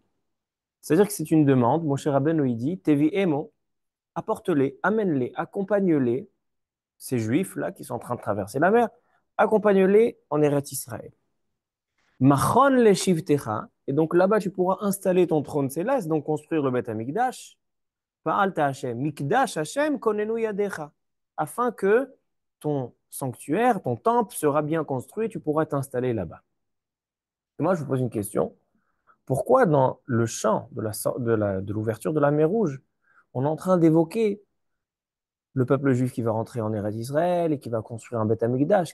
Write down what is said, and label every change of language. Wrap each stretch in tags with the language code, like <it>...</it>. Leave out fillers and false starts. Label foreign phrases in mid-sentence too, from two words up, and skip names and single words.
<fr>C'est-à-dire que c'est une demande. Moshe Rabbeinu il dit, Tevi emo, apporte-les, amène-les, accompagne-les, ces juifs-là qui sont en train de traverser la mer, accompagne-les en Eretz Israël.</fr> <he>מכון לשבתך,</he> <fr>et donc là-bas tu pourras installer ton trône céleste, donc construire le Beth Amikdash,</fr> <he>פעלת השם מקדש השם כוננו ידיך,</he> <fr>afin que ton sanctuaire, ton temple sera bien construit, tu pourras t'installer là-bas. Et moi, je vous pose une question. Pourquoi dans le chant de l'ouverture de la mer Rouge, on est en train d'évoquer le peuple juif qui va rentrer en Eretz Israël et qui va construire un Beth Amikdash?</fr>